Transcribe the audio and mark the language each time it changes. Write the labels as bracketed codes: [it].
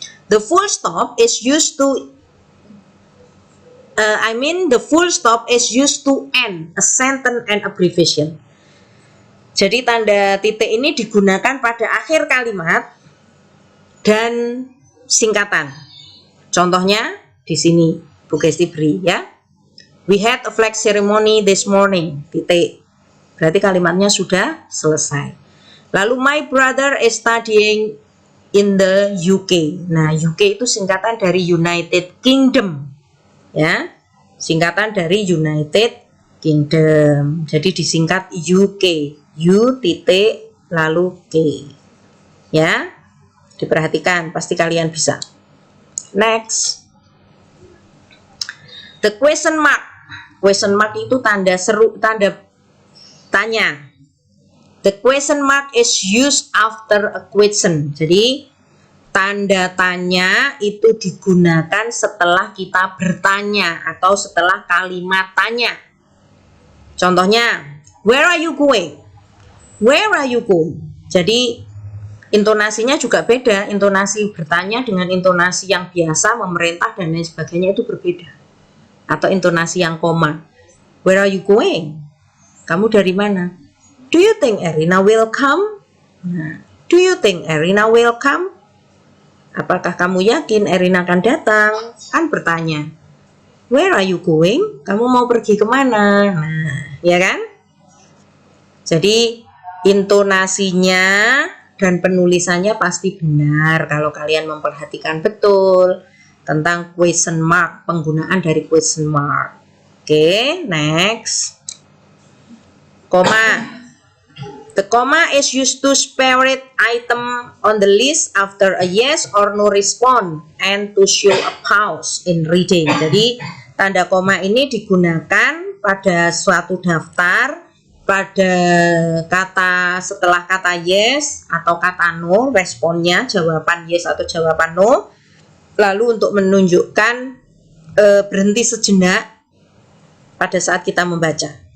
[en] The full stop is used to the full stop is used to end a sentence and abbreviation. [id] Jadi tanda titik ini digunakan pada akhir kalimat dan singkatan. Contohnya di sini Bu Kesti beri ya. [en] We had a flag ceremony this morning. [id] Titik. Berarti kalimatnya sudah selesai. Lalu [en] my brother is studying in the UK. [id] Nah, UK itu singkatan dari United Kingdom. Ya. Singkatan dari United Kingdom. Jadi disingkat UK. U titik lalu K. Ya. Diperhatikan, pasti kalian bisa. [en] Next. The question mark. Question mark [id] itu tanda seru, tanda tanya. [en] The question mark is used after a question. [id] Jadi tanda tanya itu digunakan setelah kita bertanya atau setelah kalimat tanya. [en] Contohnya, where are you going? Where are you going? [id] Jadi intonasinya juga beda. Intonasi bertanya dengan intonasi yang biasa, memerintah dan lain sebagainya itu berbeda. Atau intonasi yang koma. [en] Where are you going? [id] Kamu dari mana? [en] Do you think Erina will come? Nah, do you think Erina will come? [id] Apakah kamu yakin Erina akan datang? Kan bertanya. [en] Where are you going? [id] Kamu mau pergi kemana? Nah, ya kan? Jadi intonasinya dan penulisannya pasti benar kalau kalian memperhatikan betul tentang question mark, penggunaan dari question mark. Oke, next. Koma. [en] The comma is used to separate item on the list after a yes or no response and to show a pause in reading. [id] Jadi tanda koma ini digunakan pada suatu daftar pada kata setelah kata yes atau kata no, responnya jawaban yes atau jawaban no, lalu untuk menunjukkan berhenti sejenak pada saat kita membaca.